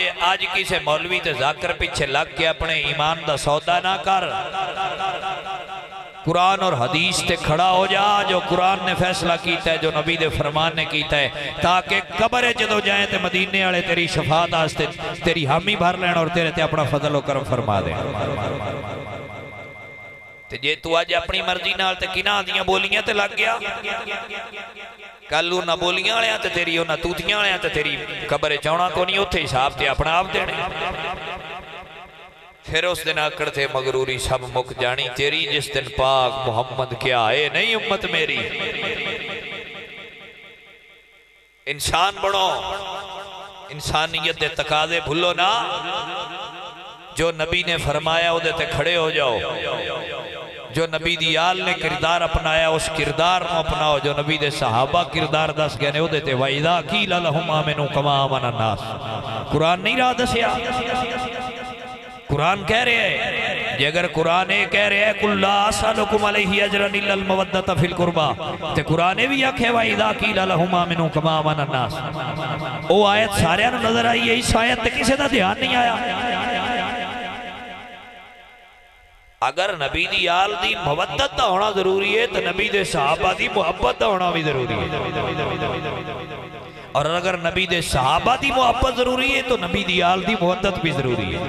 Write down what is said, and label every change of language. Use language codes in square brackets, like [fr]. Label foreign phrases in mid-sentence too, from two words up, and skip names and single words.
[pa] آج کسے مولوی تے ذاکر پیچھے لگ کے اپنے ایمان دا سودا نہ کر، قرآن اور حدیث تے کھڑا ہو جا، جو قرآن نے فیصلہ کیتا ہے، جو نبی دے فرمان نے کیتا ہے، تاکہ قبر جدو جائیں تے مدینے والے تیری شفاعت آستے تیری حامی بھر لین اور تیرے تے اپنا فضل و کرم فرما دیں۔ تے جے تو آج اپنی مرضی نال تے کناں دیاں بولیاں تے لگ گیا، کلو نہ بولیاں والے تے تیری نہ توتیاں والے تے تیری قبر چونا کو نہیں، اوتھے حساب تے اپنا آپ دینے۔ پھر اس دن آکڑ تھے مغروری سب مک جانی تیری، جس دن پاک محمد کیا ہے نہیں امت میری۔ انسان بڑھو، انسانیت دے تقاضے بھولو نا، جو نبی نے فرمایا وہ دیتے کھڑے ہو جاؤ، جو نبی دی آل نے کردار اپنایا اس کردار میں اپناؤ، جو نبی دے صحابہ کردار دس گئے وہ دیتے [ar] وَإِذَا قِيلَ لَهُمْ آمِنُوا كَمَا آمَنَ النَّاسُ۔ [pa] قرآن نہیں رہا دسیا، قرآن کہہ رہے ہیں، جے اگر قرآن کہہ رہے ہیں [ar] قُلْ لَا أَسْأَلُكُمْ عَلَيْهِ أَجْرًا إِلَّا الْمَوَدَّةَ فِي الْقُرْبَى، [pa] تے قرآن بھی آکھے [ar] وَإِذَا قِيلَ لَهُمْ آمِنُوا كَمَا آمَنَ النَّاسُ۔ [pa] وہ آیت سارے انہوں نظر آئی ہے، اس آیت تے کسے دا دھیان نہیں آیا۔ اگر نبی دی آل دی مودت دا ہونا ضروری ہے تو نبی دے صحابہ دی محبت دا ہونا بھی ضروری ہے، اور اگر نبی دے صحابہ دی محبت ضروری ہے تو نبی دی آل دی مودت بھی ضروری ہے۔